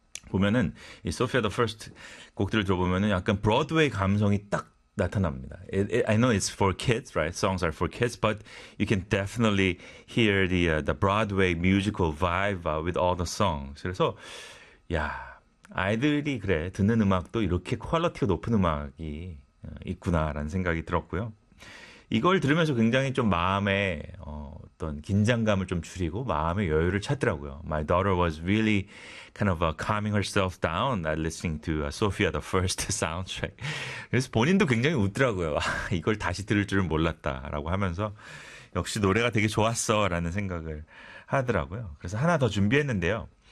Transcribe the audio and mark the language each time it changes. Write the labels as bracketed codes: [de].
[ko] 보면은 이 Sophia the First 곡들을 들어보면은 약간 브로드웨이 감성이 딱 나타납니다. [en] I know it's for kids, right? Songs are for kids, but you can definitely hear the Broadway musical vibe with all the songs. [ko] 그래서 야. 아이들이 그래, 듣는 음악도 이렇게 퀄리티가 높은 음악이 있구나라는 생각이 들었고요. 이걸 들으면서 굉장히 좀 마음의 어떤 긴장감을 좀 줄이고 마음의 여유를 찾더라고요. [en] My daughter was really kind of calming herself down at listening to Sophia the First soundtrack. [ko] 그래서 본인도 굉장히 웃더라고요. 이걸 다시 들을 줄은 몰랐다라고 하면서 역시 노래가 되게 좋았어라는 생각을 하더라고요. 그래서 하나 더 준비했는데요.